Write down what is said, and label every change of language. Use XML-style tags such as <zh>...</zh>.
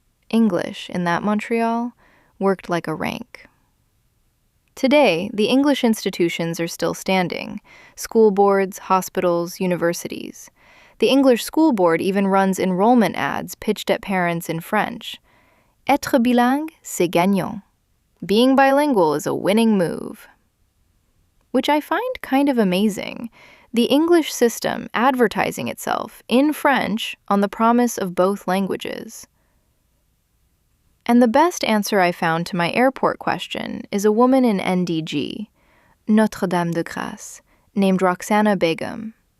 <en>English in that Montreal worked like a rank. Today, the English institutions are still standing: school boards, hospitals, universities. The English School Board even runs enrollment ads pitched at parents in French.</en> <fr>Être bilingue, c'est gagnant.</fr> <en>Being bilingual is a winning move. Which I find kind of amazing. The English system advertising itself in French on the promise of both languages. And the best answer I found to my airport question is a woman in NDG, Notre Dame de Grâce, named Roxana Begum.</en>